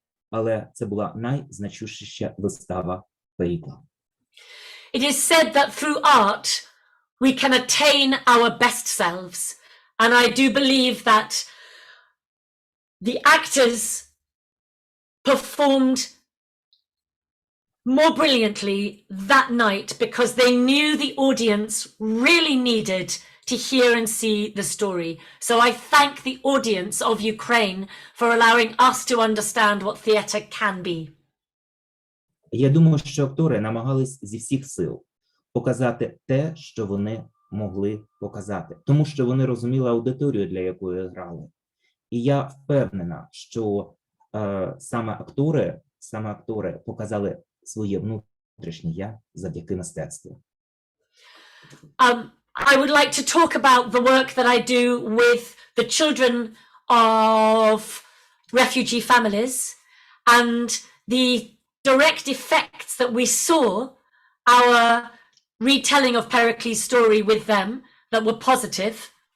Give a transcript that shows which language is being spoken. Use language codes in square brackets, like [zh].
[uk] Але це була найзначущіша вистава Перікла. [en] It is said that through art we can attain our best selves, and I do believe that the actors performed more brilliantly that night because they knew the audience really needed to hear and see the story. So I thank the audience of Ukraine for allowing us to understand what theatre can be. [uk] Я думаю, що актори намагались зі всіх сил показати те, що вони могли показати, тому що вони розуміли аудиторію, для якої грали. І я впевнена, що саме актори показали своє внутрішнє я завдяки мистецтву. [en] I would like to talk about the work that I do with the children of refugee families and the direct effects that we saw our retelling of Pericles' story with them that were positive.